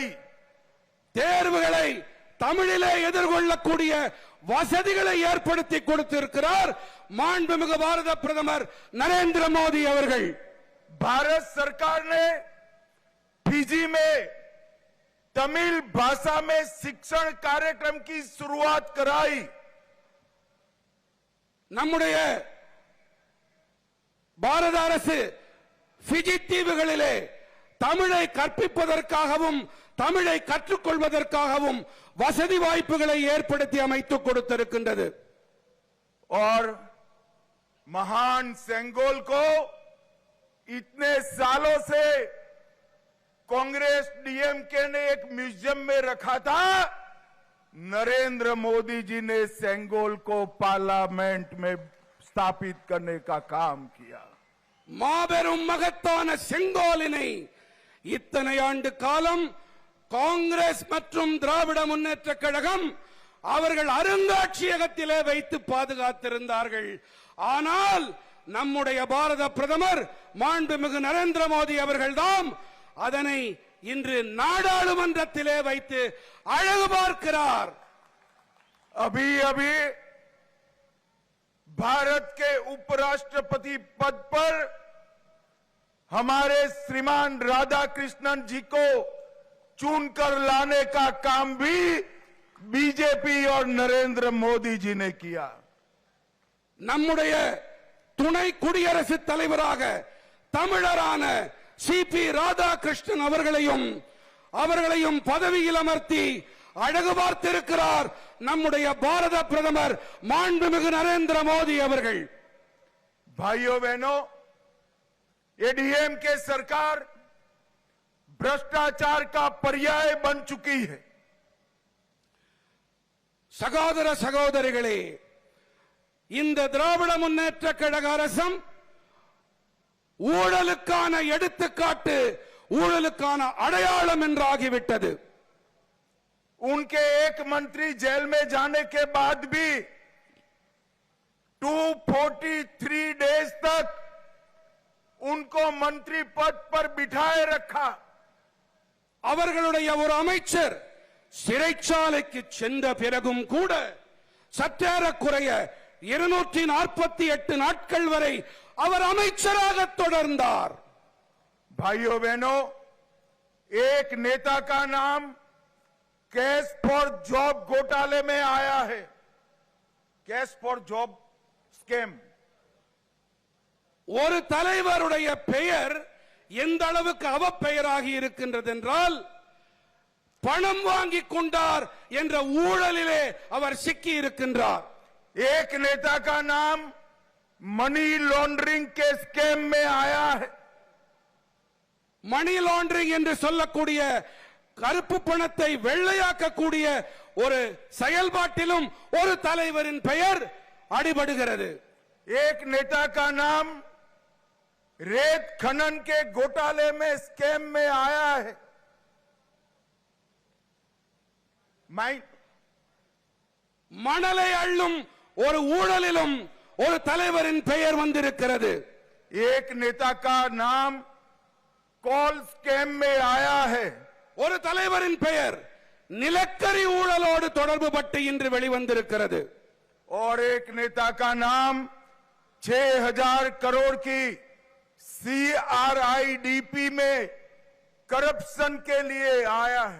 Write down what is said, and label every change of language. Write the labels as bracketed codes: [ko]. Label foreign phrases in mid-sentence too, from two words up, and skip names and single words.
[ta] தேர்வுகளை தமிழிலே எதிர்கொள்ளக்கூடிய வசதிகளை ஏற்படுத்தி கொடுத்திருக்கிறார் மாண்புமிகு பாரத பிரதமர் நரேந்திர மோடி அவர்கள். [hi] भारत सरकार ने फिजी में तमिल भाषा में शिक्षण कार्यक्रम की शुरुआत कराई. [ta] நம்முடைய பாரத அரசு பிஜி தீவுகளிலே தமிழை கற்பிப்பதற்காகவும் தமிழை கற்றுக்கொள்வதற்காகவும் வசதி வாய்ப்புகளை ஏற்படுத்தி அமைத்துக் கொடுத்திருக்கின்றது. [hi] और महान सेंगोल को इतने सालों से कांग्रेस डीएमके ने एक म्यूजियम में रखा था. नरेंद्र मोदी जी ने सेंगोल को पार्लियामेंट में स्थापित करने का काम किया. [ta] மாபெரும் மகத்தான செங்கோலினை இத்தனை ஆண்டு காலம் காங்கிரஸ் மற்றும் திராவிட முன்னேற்ற கழகம் அவர்கள் அருங்காட்சியகத்திலே வைத்து பாதுகாத்திருந்தார்கள். ஆனால் நம்முடைய பாரத பிரதமர் மாண்புமிகு நரேந்திர மோடி அவர்கள்தான் அதனை இன்று நாடாளுமன்றத்திலே வைத்து அழகு பார்க்கிறார். [hi] अभी अभी भारत के उपराष्ट्रपति पद पर हमारे श्रीमान राधाकृष्णन जी को चुनकर लाने का काम भी बीजेपी और नरेंद्र मोदी जी ने किया. [ta] நம்முடைய துணை குடியரசுத் தலைவராக தமிழரான சிபி ராதாகிருஷ்ணன் அவர்களையும் பதவியில் அமர்த்தி அழகு பார்த்திருக்கிறார் நம்முடைய பாரத பிரதமர் மாண்புமிகு நரேந்திர மோடி அவர்கள். [hi] भाइयों बहनों, एडीएमके सरकार भ्रष्टाचार का पर्याय बन चुकी है. [ta] சகோதர சகோதரிகளே, இந்த திராவிட முன்னேற்ற கழக அரசும் ஊழலுக்கான எடுத்துக்காட்டு, ஊழலுக்கான அடையாளம் என்றாகிவிட்டது. [hi] उनके एक मंत्री जेल में जाने के बाद भी 243 डेज तक उनको मंत्री पद पर बिठाए रखा. [ta] அவர்களுடைய ஒரு அமைச்சர் சிறைச்சாலைக்கு சென்ற பிறகும் கூட சற்றேறக்குறைய 248 நாட்கள் வரை அவர் அமைச்சராக தொடர்ந்தார். [hi] भाइयों बहनों, एक नेता का नाम [en] cash for job [hi] घोटाले में आया है. [en] cash for job scam. [ta] ஒரு தலைவருடைய பெயர் எந்த அளவுக்கு அவப்பெயராகி இருக்கின்றது என்றால் பணம் வாங்கி கொண்டார் என்ற ஊழலிலே அவர் சிக்கி இருக்கின்றார். [hi] एक नेता का नाम [en] money laundering [hi] के स्कैम में आया है. [en] money laundering [ta] என்று சொல்லக்கூடிய கருப்பு பணத்தை வெள்ளையாக்கக்கூடிய ஒரு செயல்பாட்டிலும் ஒரு தலைவரின் பெயர் அடிபடுகிறது. [hi] एक नेता का नाम रेत खनन के घोटाले में स्कैम में आया है. [ta] மணலை அள்ளும் ஒரு ஊழலிலும் ஒரு தலைவரின் பெயர் வந்திருக்கிறது. [hi] एक नेता का नाम [en] coal scam [hi] में आया है। [ta] ஒரு தலைவரின் பெயர் நிலக்கரி ஊழலோடு தொடர்புபட்டு இன்று வெளிவந்திருக்கிறது. [hi] और एक नेता का नाम 6000 करोड़ की CRIDP में करप्शन के लिए आया है।